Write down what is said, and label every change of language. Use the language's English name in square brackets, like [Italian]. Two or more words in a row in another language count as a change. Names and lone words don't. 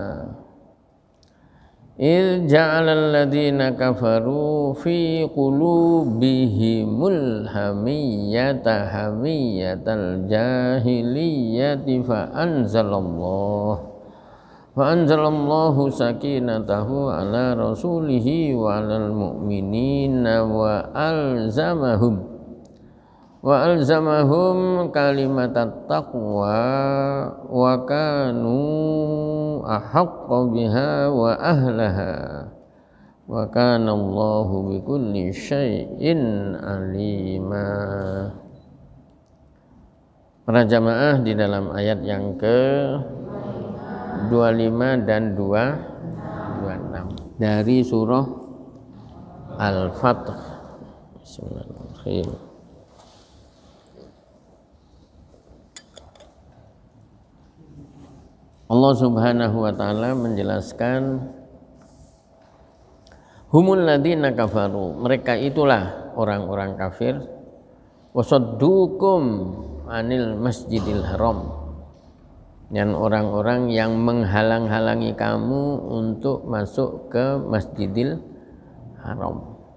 [Arabic] إذ جعل الذين كفروا في قلوبهم الحمية حمية الجاهلية فأنزل الله سكينته على رسوله وعلى المؤمنين وألزمهم كلمة التقوى وكانوا أحق بها وأهلها وكان الله بكل شيء عليما. [Indonesian] Para jamaah, di dalam ayat yang ke 25 dan 26 dari surah Al-Fath. [Arabic] بسم الله الرحمن الرحيم. [Indonesian] Allah [Arabic] سبحانه وتعالى [Indonesian] menjelaskan [Arabic] هم الذين كفروا, [Indonesian] mereka itulah orang-orang kafir, [Arabic] وصدوكم عن المسجد الحرام, [Indonesian] dan orang-orang yang menghalang-halangi kamu untuk masuk ke Masjidil Haram.